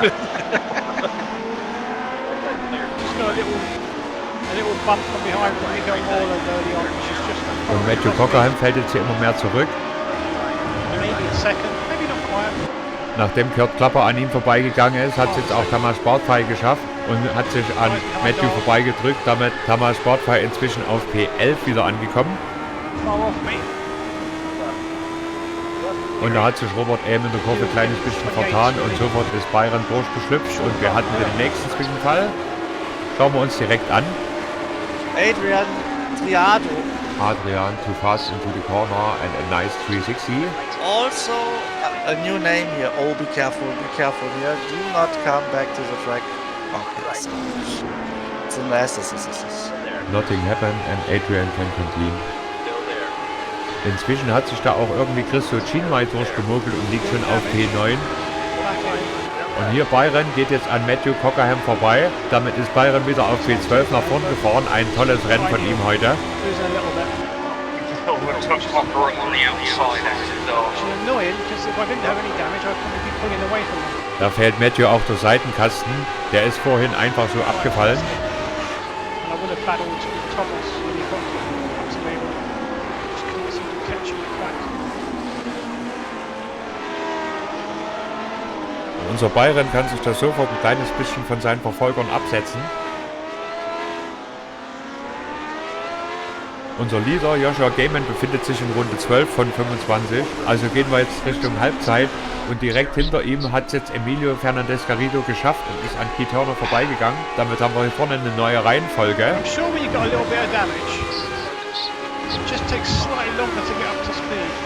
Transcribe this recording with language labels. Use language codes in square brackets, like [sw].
[en] Just got a little bump from behind from Miguel Morland early on, which is just [de] Und Matthew Cockerham fällt jetzt hier immer mehr zurück. [en] maybe a second, maybe not quite. [de] Nachdem Kurt Klopper an ihm vorbeigegangen ist, hat es jetzt auch Tamas Bartfei geschafft und hat sich an Matthew vorbeigedrückt. Damit Tamas Bartfei inzwischen auf P11 wieder angekommen. [en] Far off me. [de] Und da hat sich Robert eben in der Kurve ein kleines bisschen vertan und sofort ist Byron durchgeschlüpft und wir hatten den nächsten Zwischenfall. Schauen wir uns direkt an. [en] Adrian Triado. Adrian too fast into the corner and a nice 360. Also a new name here. Oh, be careful here. Do not come back to the track. Okay, so it's a mess. Nothing happened and Adrian can continue. [de] Inzwischen hat sich da auch irgendwie Christo Chinmay durchgemogelt und liegt schon auf P9. Und hier Byron geht jetzt an Matthew Cockerham vorbei. Damit ist Byron wieder auf P12 nach vorn gefahren. Ein tolles Rennen von ihm heute. [en] Losing a little bit. Touch Cockerham on the outside exit door. Which is annoying, because if I didn't have any damage, I'd probably be pulling away from them. [de] Da fällt Matthew auch der Seitenkasten. Der ist vorhin einfach so abgefallen. [en] And I would have battled with Thomas when he got to me. Just couldn't seem to catch him back. [de] Unser Byron kann sich da sofort ein kleines bisschen von seinen Verfolgern absetzen. Unser Leader Joshua Gaiman befindet sich in Runde 12 von 25. Also gehen wir jetzt Richtung Halbzeit. Und direkt hinter ihm hat es jetzt Emilio Fernandez Garrido geschafft und ist an Keith Turner vorbeigegangen. Damit haben wir hier vorne eine neue Reihenfolge. [en] I'm sure when you've got a little bit of damage, it just takes slightly longer to get up to speed.